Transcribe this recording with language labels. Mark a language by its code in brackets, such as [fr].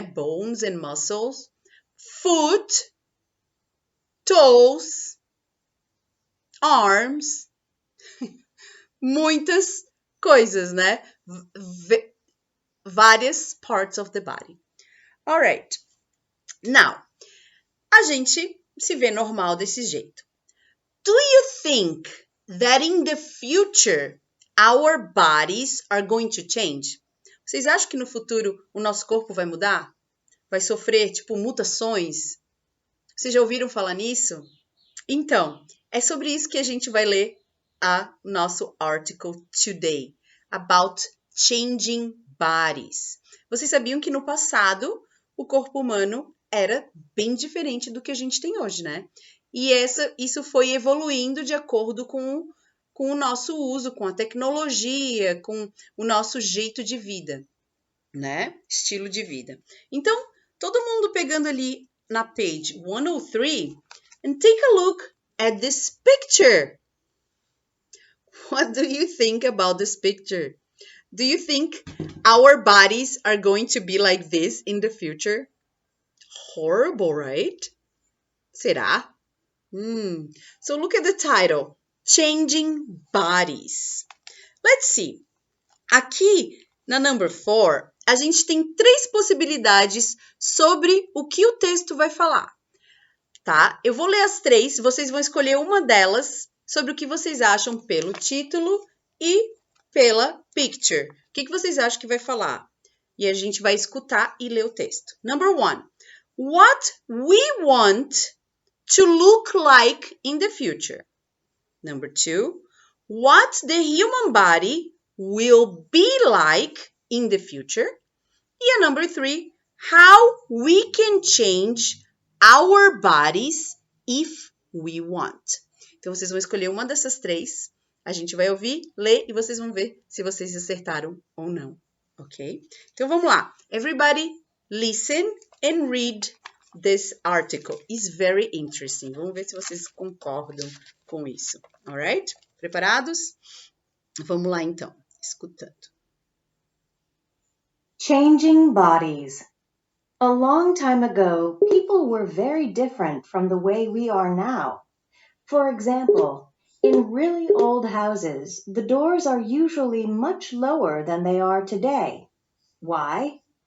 [en] Bones and muscles, foot, toes, arms, [pt] muitas coisas, né? Várias [en] parts of the body. All right. [pt] Now, a gente se vê normal desse jeito. [en] Do you think that in the future our bodies are going to change? [pt] Vocês acham que no futuro o nosso corpo vai mudar? Vai sofrer, tipo, mutações? Vocês já ouviram falar nisso? Então, é sobre isso que a gente vai ler a nosso [en] article today, about changing bodies. [pt] Vocês sabiam que no passado o corpo humano era bem diferente do que a gente tem hoje, né? E isso foi evoluindo de acordo com o nosso uso, com a tecnologia, com o nosso jeito de vida, né? Estilo de vida. Então, todo mundo pegando ali na [en] page 103 and take a look at this picture. What do you think about this picture? Do you think our bodies are going to be like this in the future? Horrible, right? [pt] Será? [en] So look at the title, Changing Bodies. Let's see. [pt] Aqui, na number 4, a gente tem 3 possibilidades sobre o que o texto vai falar, tá? Eu vou ler as 3, vocês vão escolher uma delas sobre o que vocês acham pelo título e pela picture. O que vocês acham que vai falar? E a gente vai escutar e ler o texto. [en] Number 1. What we want to look like in the future. Number 2. What the human body will be like in the future. E a number 3, how we can change our bodies if we want. [pt] Então, vocês vão escolher uma dessas 3. A gente vai ouvir, ler e vocês vão ver se vocês acertaram ou não, ok? Então, vamos lá. [en] Everybody listen and read this article. It's very interesting. [pt] Vamos ver se vocês concordam com isso, alright? Preparados? Vamos lá, então, escutando. [en] Changing bodies. A long time ago, people were very different from the way we are now. For example, in really old houses, the doors are usually much lower than they are today. Why?